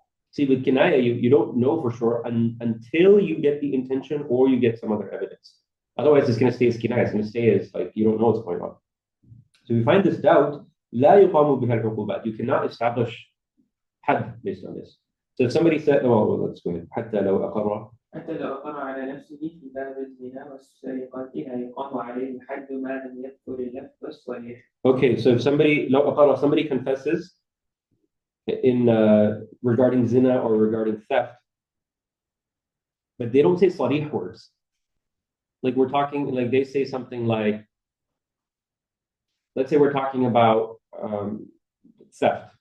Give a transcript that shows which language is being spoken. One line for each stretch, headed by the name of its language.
English: See, with kinaya, you don't know for sure until you get the intention or you get some other evidence. Otherwise, it's going to stay as kinaya. It's going to stay as like you don't know what's going on. So if you find this doubt,
Arabic: لا يقام بها العقوبات.
English: You cannot establish حد based on this. So if somebody said, oh, well, let's go ahead.
Arabic: حتى لو أقر على نفسه في باب الزنا والسرقة لا يقام عليه الحد ما لم يذكر اللفظ الصريح.
English: Okay, so if somebody confesses in regarding zina or regarding theft, but they don't say صريح words. Like we're talking, like they say something like, let's say we're talking about theft.